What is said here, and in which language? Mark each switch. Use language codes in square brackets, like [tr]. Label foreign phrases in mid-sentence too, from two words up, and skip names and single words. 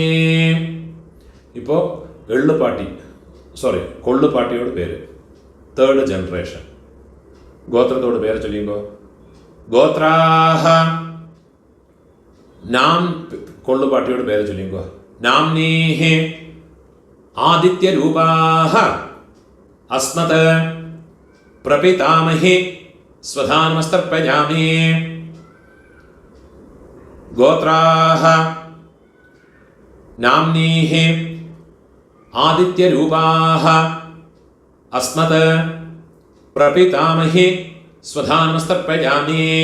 [ml] ഇപ്പോൾ കൊള്ളുപാട്ടിയോട് പേര് [en] third generation. [ml] ഗോത്രത്തോട് പേര് ചൊല്ലിക്കോ. ഗോത്രാഹ കൊള്ളുപാട്ടിയോട് പേര് ചൊല്ലിക്കോ. [sa] നാംനീഹി आदित्यरूपाः अस्मत् प्रपितामहि स्वधानमस्तर्पयामि। गोत्राः नाम्नीः आदित्यरूपाः अस्मत् प्रपितामहि स्वधानमस्तर्पयामि।